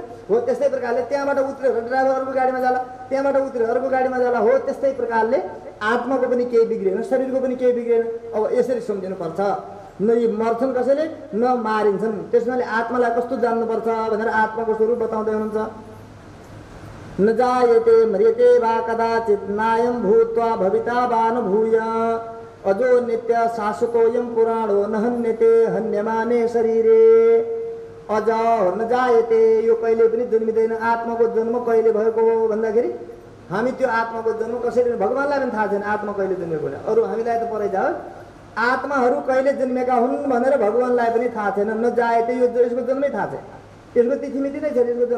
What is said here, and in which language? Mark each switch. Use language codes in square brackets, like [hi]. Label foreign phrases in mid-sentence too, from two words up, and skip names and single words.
[ne] हो त्यस्तै प्रकारले त्यहाँबाट उत्रियो भने ड्राइभर अर्को गाडीमा जाला, त्यहाँबाट उत्रियो अर्को गाडीमा जाला। हो त्यस्तै प्रकारले आत्माको पनि केही बिग्रेन, शरीरको पनि केही बिग्रेन। अब यसरी सम्झिनुपर्छ, न यी मर्छन् कसैले न मारिन्छन्। त्यसमाले आत्मालाई कस्तो जान्नुपर्छ भनेर आत्माको स्वरूप बताउँदै हुनुहुन्छ। [sa] न जायते म्रियते वा कदाचित् नायं भूत्वा भविता वा न भूय अजो नित्य शाश्वतोऽयं पुराणो न हन्यते हन्यमाने शरीरे। अज न जायते, [ne] यो कहिले पनि जन्मिँदैन। आत्माको जन्म कहिले भएको हो भन्दाखेरि हामी त्यो आत्माको जन्म कसैले भगवानलाई पनि थाहा छैन आत्मा कहिले जन्मेको होला। अरू हामीलाई त परै जाओस्, आत्माहरू कहिले जन्मेका हुन् भनेर भगवानलाई पनि थाहा छैन। [sa] न जायते, [ne] यो यसको जन्मै थाहा छैन, यसको तिथिमिति नै छ यसको जन्म।